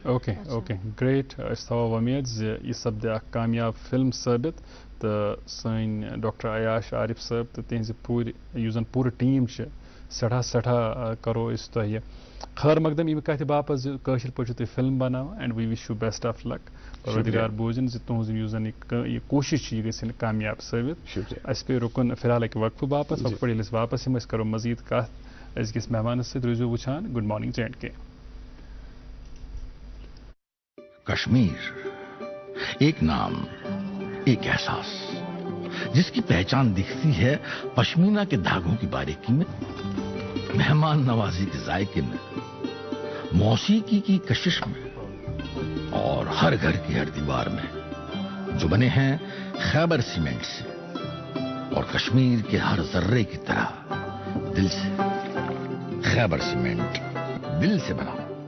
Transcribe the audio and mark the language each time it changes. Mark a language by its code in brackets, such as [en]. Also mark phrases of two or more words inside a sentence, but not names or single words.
[en] okay great [ks] أسۍ تھاوو وۄمید زِ یہِ سپدِ اکھ کامیاب فِلم ثٲبت تہٕ سٲنۍ ڈاکٹر عیاش عارف صٲب تہٕ تِہنٛزِ یُس زن پوٗرٕ ٹیٖم چھِ سٮ۪ٹھاہ کرو أسۍ تۄہہِ خٲر مقدم ییٚمہِ کتھِ باپتھ زِ کٲشِر پٲٹھۍ چھِو تُہۍ فِلم بناوان [en] and we wish you best of luck [ks] پروردگار بوٗزِن زِ تُہنٛز یُس زن یہِ کوٗشش چھِ یہِ گژھِ کامیاب ثٲبت شُکریہ اَسہِ پیٚیہِ رُکُن فِلحال اَکہِ وقفہٕ باپتھ وقفہٕ پٲٹھۍ ییٚلہِ أسۍ واپس یِمو أسۍ کرو مزیٖد کتھ أزکِس مہمانس سۭتۍ روٗزِو وٕچھان [en] good morning JNK. [ur] کشمیر ایک نام ایک احساس جس کی پہچان دکھتی ہے پشمینہ کے دھاگوں کی باریکی میں مہمان نوازی کے ذائقے میں موسیقی کی کشش میں اور ہر گھر کی ہر دیوار میں جو بنے ہیں خیبر سیمنٹ سے اور کشمیر کے ہر ذرے کی طرح دل سے خیبر سیمنٹ دل سے بنا.